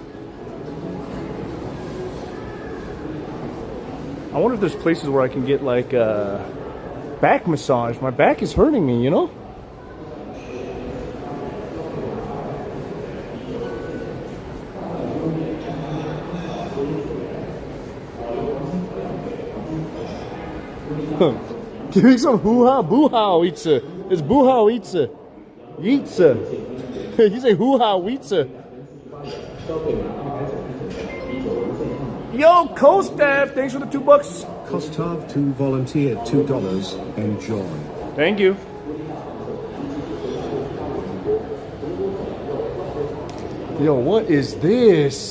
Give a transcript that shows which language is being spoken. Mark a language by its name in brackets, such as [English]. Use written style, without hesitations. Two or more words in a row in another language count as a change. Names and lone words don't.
[English] I wonder if there's places where I can get like a back massage. My back is hurting me, you know? Give me some hoo-ha, boo-ha, pizza. It's boo-ha, pizza. Pizza. You say hoo-ha, pizza. Yo, co-staff, thanks for the $2. Kostov 2 volunteered $2. Enjoy. Thank you. Yo, what is this?